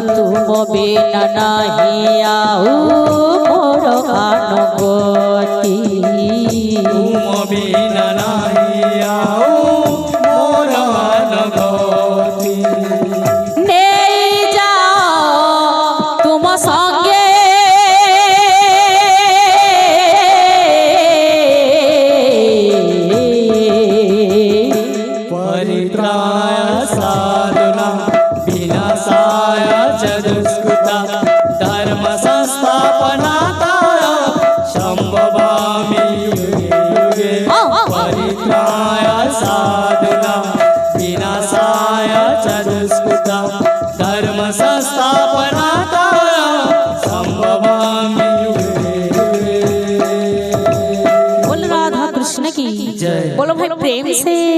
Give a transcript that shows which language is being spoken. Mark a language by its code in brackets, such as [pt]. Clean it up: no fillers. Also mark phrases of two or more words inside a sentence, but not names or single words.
[bn] তুম বিনা নাহি আউ মোর আনগতি তুম বিনা নাহি আউ মোর আনগতি নেই যাও তুম সঙ্গে [sa] परित्राय साधुना विनाशाय च दुष्कृता धर्म संस्थापनार्थाय संभवामि युगे युगे परित्राय साधुना विनाशाय च दुष्कृता धर्म संस्थापनार्थाय संभवामि युगे युगे [hi] बोल राधा कृष्ण की जय। बोलो भाई प्रेम से